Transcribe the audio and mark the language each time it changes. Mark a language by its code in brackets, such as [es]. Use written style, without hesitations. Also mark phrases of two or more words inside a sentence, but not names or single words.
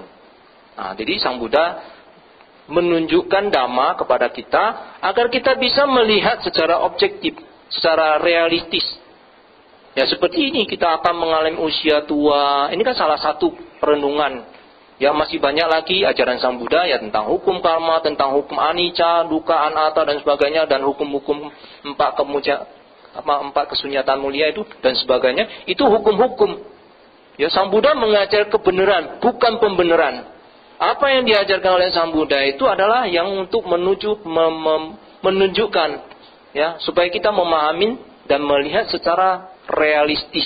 [id] Nah, jadi Sang Buddha menunjukkan dhamma kepada kita agar kita bisa melihat secara objektif, secara realistis. Ya seperti ini kita akan mengalami usia tua. Ini kan salah satu perenungan. Ya masih banyak lagi ajaran Sang Buddha ya tentang hukum karma, tentang hukum [pi] anicca, dukkha, anatta [id] dan sebagainya, dan hukum-hukum 4 kesunyatan mulia itu dan sebagainya. Itu hukum-hukum. Ya Sang Buddha mengajar kebenaran, bukan pembenaran. Apa yang diajarkan oleh Sang Buddha itu adalah yang untuk menunjukkan ya supaya kita memahami dan melihat secara realistis.